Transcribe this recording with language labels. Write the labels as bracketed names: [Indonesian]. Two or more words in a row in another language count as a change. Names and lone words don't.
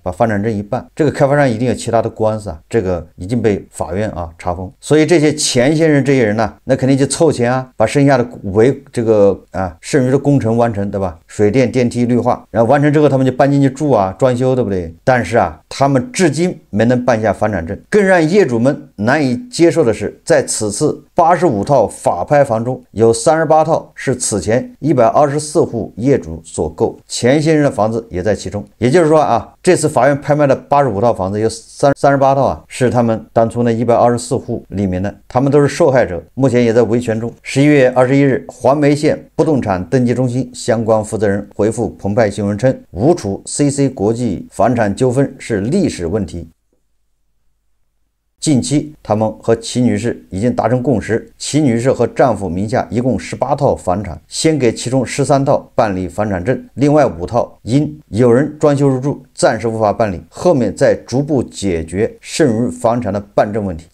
[Chinese] 把房產證一辦，這個開發商一定有其他的官司啊，這個已經被法院啊查封，所以這些前些人这些人呢，那肯定就湊錢啊，把剩下的剩餘的工程完成，对吧？水電、電梯、綠化，然後完成之後他們就搬進去住啊，裝修，對不對？但是啊，他們至今沒能辦下房產證。更讓業主們難以接受的是，在此次85套法拍房中，有38套是此前124戶業主所購，前些人的房子也在其中。也就是說啊，這次法院拍賣的85套房子有38套啊，是他們當初那124戶裡面的，他們都是受害者，目前也在維權中。11月21日，環梅縣不動產登記中心相關負責人回復澎湃新聞稱，吳楚 CC 國際房產糾紛是歷史問題。近期，他們和齐女士已經達成共識，齐女士和丈夫名下一共18套房產，先給其中13套辦理房產證，另外5套因有人裝修入住，暫時無法辦理，後面再逐步解決剩餘房產的辦證問題。